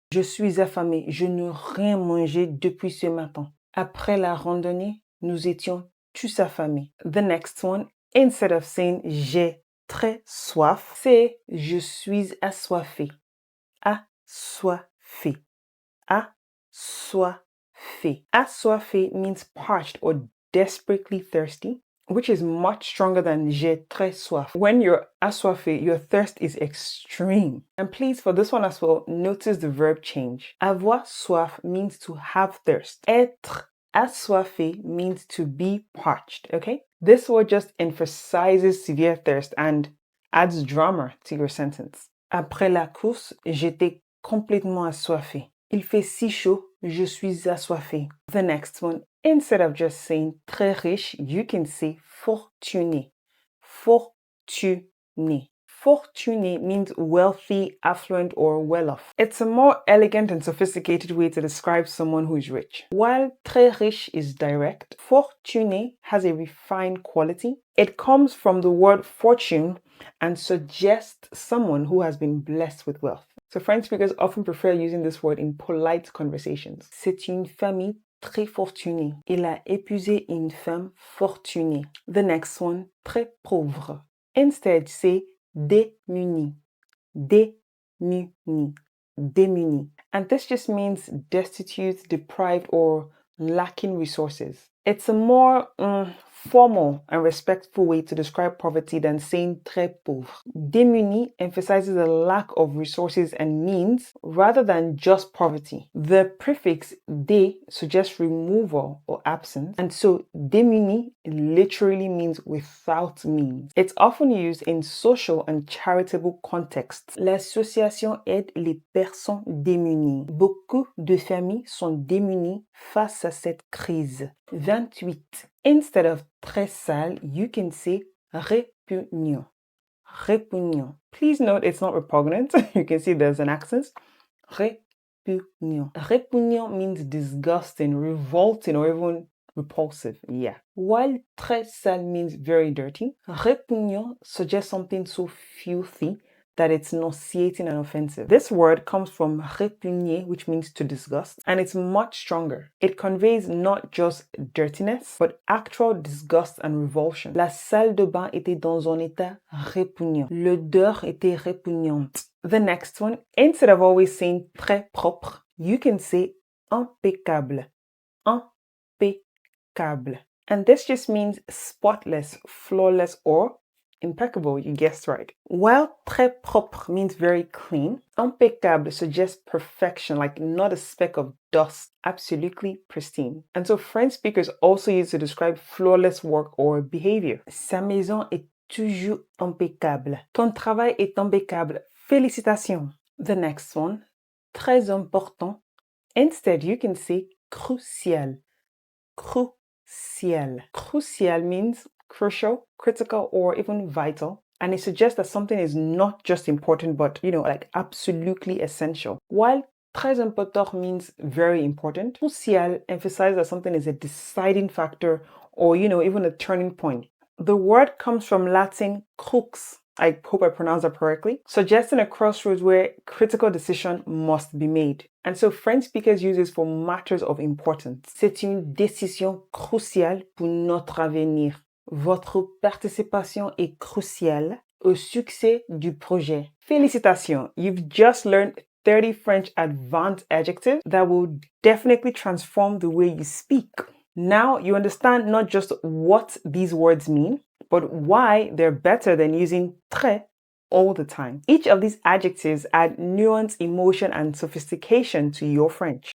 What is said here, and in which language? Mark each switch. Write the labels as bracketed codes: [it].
[fr] Je suis affamé, je n'ai rien mangé depuis ce matin. Après la randonnée, nous étions tous affamés. [en] The next one, instead of saying [fr] j'ai très soif, c'est je suis assoiffé. Assoiffé. Assoiffé. [en] Assoiffé means parched or desperately thirsty, which is much stronger than [fr] j'ai très soif. [en] When you're assoiffé, your thirst is extreme. And please, for this one as well, notice the verb change. [fr] Avoir soif [en] means to have thirst. [fr] Être assoiffé [en] means to be parched, okay? This word just emphasizes severe thirst and adds drama to your sentence. [fr] Après la course, j'étais complètement assoiffé. Il fait si chaud, je suis assoiffé. [en] The next one, instead of just saying très riche, you can say fortuné. [fr] Fortuné. [en] Fortuné means wealthy, affluent, or well-off. It's a more elegant and sophisticated way to describe someone who is rich. While très riche is direct, fortuné has a refined quality. It comes from the word fortune and suggests someone who has been blessed with wealth. So French speakers often prefer using this word in polite conversations. [fr] C'est une famille très fortunée. Il a épousé une femme fortunée. [en] The next one, très pauvre. Instead, say démuni, démuni, démuni. And this just means destitute, deprived, or lacking resources. It's a more formal and respectful way to describe poverty than saying très pauvre. Démuni emphasizes a lack of resources and means rather than just poverty. The prefix dé suggests removal or absence, and so démuni literally means without means. It's often used in social and charitable contexts. [fr] L'association aide les personnes démunies. Beaucoup de familles sont démunies face à cette crise. [en] 28. Instead of très sale, you can say répugnant. Répugnant. Please note it's not repugnant. You can see there's an accent. Répugnant. Répugnant means disgusting, revolting, or even repulsive. Yeah. While très sale means very dirty, répugnant suggests something so filthy that it's nauseating and offensive. This word comes from répugner, which means to disgust, and it's much stronger. It conveys not just dirtiness, but actual disgust and revulsion. [fr] La salle de bain était dans un état répugnant. L'odeur était répugnante. [en] The next one, instead of always saying très propre, you can say impeccable. [fr] Impeccable. [en] And this just means spotless, flawless, or impeccable, you guessed right. While très propre means very clean, impeccable suggests perfection, like not a speck of dust, absolutely pristine. And so French speakers also use to describe flawless work or behavior. [fr] Sa maison est toujours impeccable. Ton travail est impeccable. Félicitations. [en] The next one, très important. Instead, you can say crucial. Crucial. Crucial means crucial, critical, or even vital. And it suggests that something is not just important, but, like absolutely essential. While très important means very important, crucial emphasizes that something is a deciding factor or, even a turning point. The word comes from Latin crux. I hope I pronounced that correctly, suggesting a crossroads where critical decision must be made. And so French speakers use this for matters of importance. [fr] C'est une décision cruciale pour notre avenir. Votre participation est cruciale au succès du projet. Félicitations! [en] You've just learned 30 French advanced adjectives that will definitely transform the way you speak. Now you understand not just what these words mean, but why they're better than using très all the time. Each of these adjectives add nuance, emotion, and sophistication to your French.